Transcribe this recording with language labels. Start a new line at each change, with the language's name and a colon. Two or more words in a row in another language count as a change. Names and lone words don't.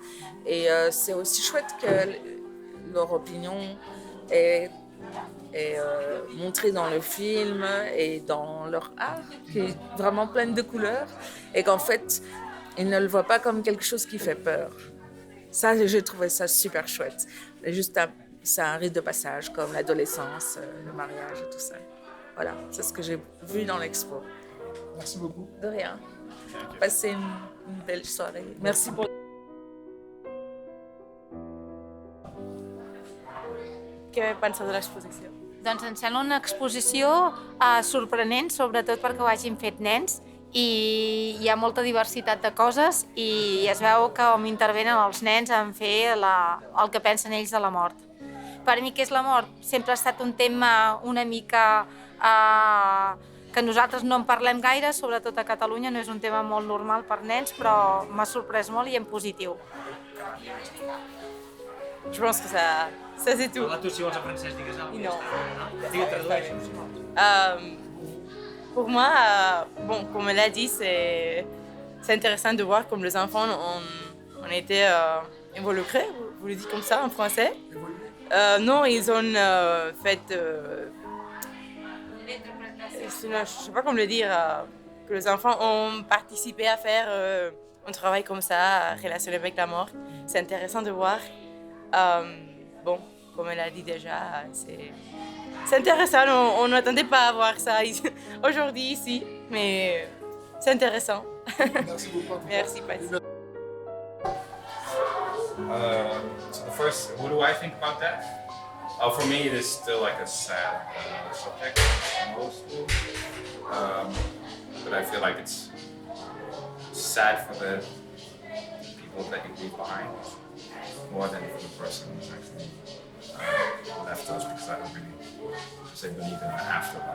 French: Et c'est aussi chouette que leur opinion est montrée dans le film et dans leur art, qui est vraiment pleine de couleurs, et qu'en fait, ils ne le voient pas comme quelque chose qui fait peur. Ça, j'ai trouvé ça super chouette. C'est un rite de passage, comme l'adolescence, le mariage et tout ça. Voilà, c'est ce que j'ai vu dans l'expo. Merci beaucoup. De rien. Passez une belle soirée. Merci pour...
Catalan: Què penses de l'exposició? Doncs em sembla una exposició sorprenent, sobretot perquè ho hagin fet nens, i hi ha molta diversitat de coses i es veu com intervenen els nens en fer el que pensen ells de la mort. Per mi, què és la mort? Sempre ha estat un tema una mica que nosaltres no en parlem gaire, sobretot a Catalunya, no és un tema molt normal per nens, però m'ha sorprès molt i en positiu.
French: Je pense que ça c'est tout.
Catalan: Tu, si vols en francès, digues alguna cosa.
French: Non.
Catalan: Digue, tradueix.
French: Pour moi, comme elle a dit, c'est intéressant de voir comme les enfants ont été involucrés, vous le dites comme ça en français. Non, ils ont fait... je ne sais pas comment le dire, que les enfants ont participé à faire un travail comme ça, relationné avec la mort. C'est intéressant de voir. Comme elle a dit déjà, c'est intéressant. On n'attendait pas à voir ça aujourd'hui ici, mais c'est intéressant. Merci beaucoup. Merci, Patty.
English: So the first, what do I think about that? For me, it is still like a sad subject, mostly. But I feel like it's sad for the people that you leave behind, more than for the person who's actually left us, because I don't really believe in an afterlife.